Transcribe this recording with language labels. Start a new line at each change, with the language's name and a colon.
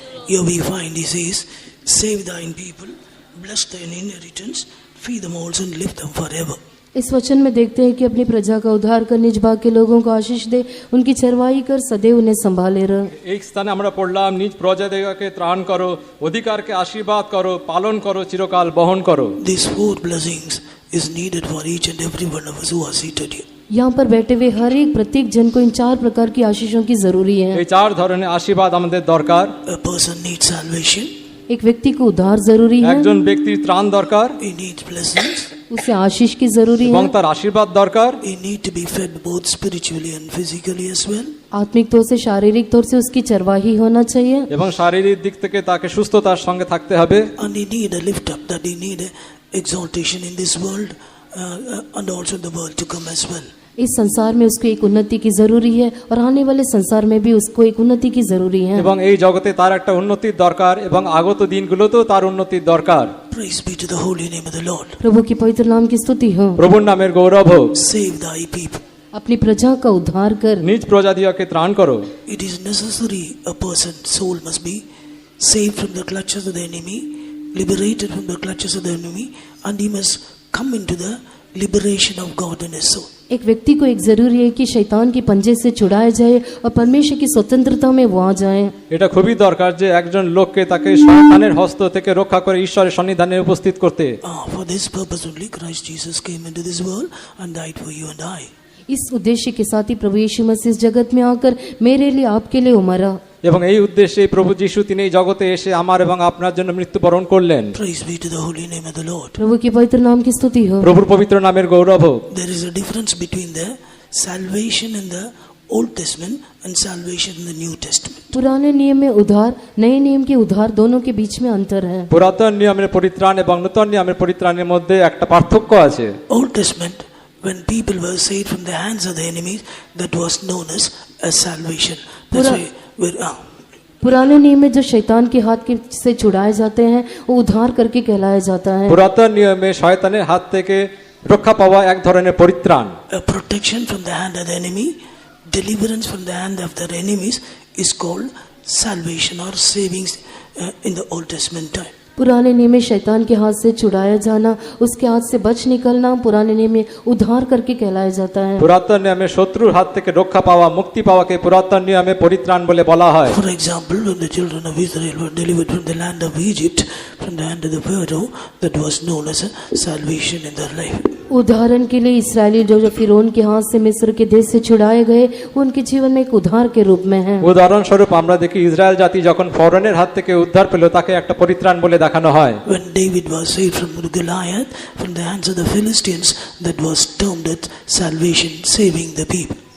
English: Here we find he says, save thine people, bless thine inheritance, feed them also and lift them forever.
Hindi: इस वचन में देखते हैं कि अपनी प्रजा का उद्धार कर, निज भाग के लोगों को आशीष दे, उनकी चरवाही कर, सदैव उन्हें संभाले रह।
Bangla: এই স্থানে আমরা পড়লাম, নিজ প্রজাদেরকে ত্রাণ করো, অধিকারকে আশীর্বাদ করো, পালন করো, চিরকাল বহন করো।
English: These four blessings is needed for each and every one of us who are seated here.
Hindi: यहाँ पर बैठे हुए हर एक प्रत्येक जन को इन 4 प्रकार की आशीषों की जरूरी है।
Bangla: এই চার ধরনের আশীর্বাদ আমাদের দরকার।
English: A person needs salvation,
Hindi: एक व्यक्ति को उद्धार जरूरी है,
Bangla: একজন ব্যক্তির ত্রাণ দরকার
English: he needs blessings,
Hindi: उसे आशीष की जरूरी
Bangla: এবং
Hindi: है,
Bangla: তার আশীর্বাদ দরকার।
English: he needs to be fed both spiritually and physically as well.
Hindi: आत्मिक तौर से, शारीरिक तौर से उसकी चरवाही होना चाहिए,
Bangla: এবং শারীরিক দিক থেকে তাকে সুস্থতার সঙ্গে থাকতে হবে।
English: And he need a lift up, that he need a exaltation in this world and also the world to come as well.
Hindi: इस संसार में उसको एक उन्नति की जरूरी है और आने वाले संसार में भी उसको एक उन्नति की जरूरी है।
Bangla: এবং এই জগতে তার একটা উন্নতির দরকার এবং আগত দিনগুলোতেও তার উন্নতির দরকার।
English: Praise be to the holy name of the Lord.
Hindi: प्रभु की पवित्र नाम की स्तुति हो।
Bangla: প্রভুর নামের গৌরব হোক।
English: Save thy people.
Hindi: अपनी प्रजा का उद्धार कर,
Bangla: নিজ প্রজাদিগকে ত্রাণ করো।
English: It is necessary a person's soul must be saved from the clutches of the enemy, liberated from the clutches of the enemy, and he must come into the liberation of God in his soul.
Hindi: एक व्यक्ति को एक जरूरी है कि शैतान के पंजे से छुड़ाया जाए और परमेश्वर की स्वतंत्रता में वो आ जाए।
Bangla: এটা খুবই দরকার যে একজন লোককে তাকে শয়তানের হস্ত থেকে রক্ষা করে ঈশ্বরের সন্নিধানে উপস্থিত করতে।
English: For this purpose only Christ Jesus came into this world and died for you and I.
Hindi: इस उद्देश्य के साथ ही प्रभु यीशु मसीह इस जगत में आकर मेरे लिए, आपके लिए उमरा।
Bangla: এবং এই উদ্দেশ্যে প্রভু যিশু তিনি এই জগতে এসে আমার এবং আপনার জন্য মৃত্যুবরণ করলেন।
English: Praise be to the holy name of the Lord.
Hindi: प्रभु की पवित्र नाम की स्तुति हो।
Bangla: প্রভুর পবিত্র নামের গৌরব হোক।
English: There is a difference between the salvation in the Old Testament and salvation in the New Testament.
Hindi: पुराने नियम में उद्धार, नए नियम के उद्धार, दोनों के बीच में अंतर है।
Bangla: পুরাতন নিয়মের পরিত্রাণ এবং নতুন নিয়মের পরিত্রাণের মধ্যে একটা পার্থক্য আছে।
English: Old Testament, when people were saved from the hands of the enemies, that was known as salvation. That's why
Hindi: पुराने नियम में जो शैतान के हाथ के से छुड़ाए जाते हैं वो उद्धार करके कहलाया जाता है।
Bangla: পুরাতন নিয়মে শয়তানের হাত থেকে রক্ষা পাওয়া এক ধরনের পরিত্রাণ।
English: a protection from the hand of the enemy, deliverance from the hand of their enemies is called salvation or savings in the Old Testament time.
Hindi: पुराने नियम में शैतान के हाथ से छुड़ाया जाना, उसके हाथ से बच निकलना पुराने नियम में उद्धार करके कहलाया जाता है।
Bangla: পুরাতন নিয়মে শত্রুর হাত থেকে রক্ষা পাওয়া, মুক্তি পাওয়াকে পুরাতন নিয়মে পরিত্রাণ বলে বলা হয়।
English: For example, when the children of Israel were delivered from the land of Egypt, from the hand of the Pharaoh, that was known as a salvation in their life.
Hindi: उदाहरण के लिए इसराइली जो फिरौन के हाथ से मिस्र के देश से छुड़ाए गए, वो उनके जीवन में एक उद्धार के रूप में है।
Bangla: উদাহরণস্বরূপ আমরা দেখি ইসরায়েল জাতি যখন ফরনের হাত থেকে উদ্ধার পেল তাকে একটা পরিত্রাণ বলে দেখানো হয়।
English: When David was saved from Goliath, from the hands of the Philistines, that was termed as salvation, saving the people.